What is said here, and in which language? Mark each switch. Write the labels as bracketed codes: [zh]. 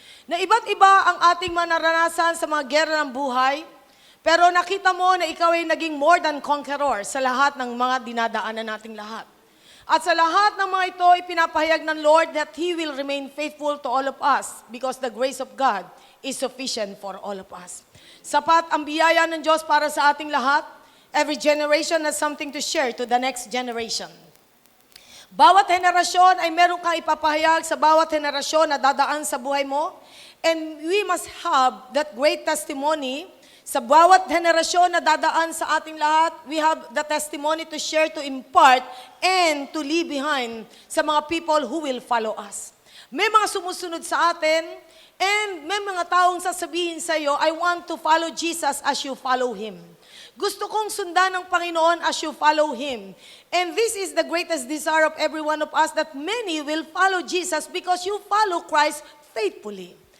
[tl] Na iba't iba ang ating manaranasan sa mga gera ng buhay, pero nakita mo na ikaw ay naging [en] more than conqueror [tl] sa lahat ng mga dinadaanan nating lahat. At sa lahat ng mga ito, ipinapahayag ng Lord [en] that He will remain faithful to all of us because the grace of God is sufficient for all of us. [tl] Sapat ang biyaya ng Diyos para sa ating lahat. [en] Every generation has something to share to the next generation. [tl] Bawat henerasyon ay meron kang ipapahayag sa bawat henerasyon na dadaan sa buhay mo. [en] And we must have that great testimony. [tl] Sa bawat henerasyon na dadaan sa ating lahat, [en] we have the testimony to share, to impart, and to leave behind sa mga people who will follow us. [tl] May mga sumusunod sa atin, and may mga taong sasabihin sa iyo, [en] I want to follow Jesus as you follow Him. [tl] Gusto kong sundan ng Panginoon [en] as you follow Him. And this is the greatest desire of every one of us, that many will follow Jesus because you follow Christ faithfully.